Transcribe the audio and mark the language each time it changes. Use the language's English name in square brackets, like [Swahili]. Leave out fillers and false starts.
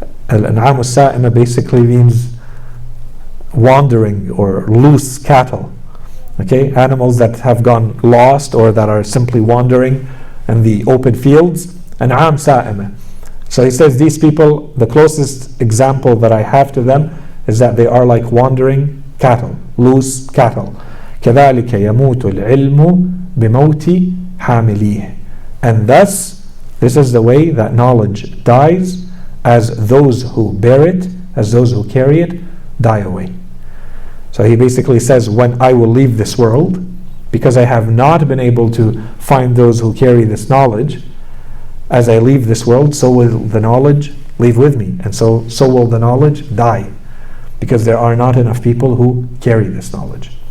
[Arabic] الأنعام السائمة [English] basically means wandering or loose cattle. Okay, animals that have gone lost or that are simply wandering in the open fields. [Arabic] An'am sa'ima. [English] So he says these people, the closest example that I have to them is that they are like wandering cattle, loose cattle. [Arabic] كذلك يموت العلم بموت حامليه. [English] And thus, this is the way that knowledge dies, as those who bear it, as those who carry it, die away. So he basically says, when I will leave this world, because I have not been able to find those who carry this knowledge, as I leave this world, so will the knowledge leave with me, and so will the knowledge die, because there are not enough people who carry this knowledge.